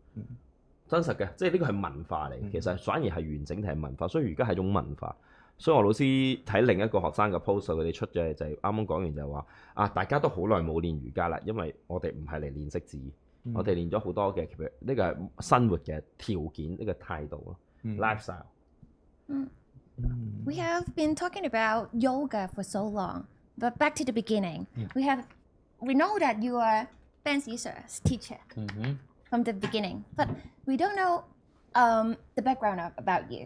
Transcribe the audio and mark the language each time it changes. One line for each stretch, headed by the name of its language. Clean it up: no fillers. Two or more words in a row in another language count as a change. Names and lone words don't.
Cantonese: 真實嘅，即係呢個係文化嚟，其實反而係完整係文化，所以而家係一種文化。所以我老師睇另一個學生嘅 post，佢哋出嘅就係啱啱講完就係話啊，大家都好耐冇練瑜伽啦，因為我哋唔係嚟練識字。我哋練咗好多嘅，呢個係生活嘅條件，呢個態度咯 ，lifestyle。
English: We have been talking about yoga for so long, but back to the beginning. We know that you are Ben's teacher from the beginning, but we don't know the background about you.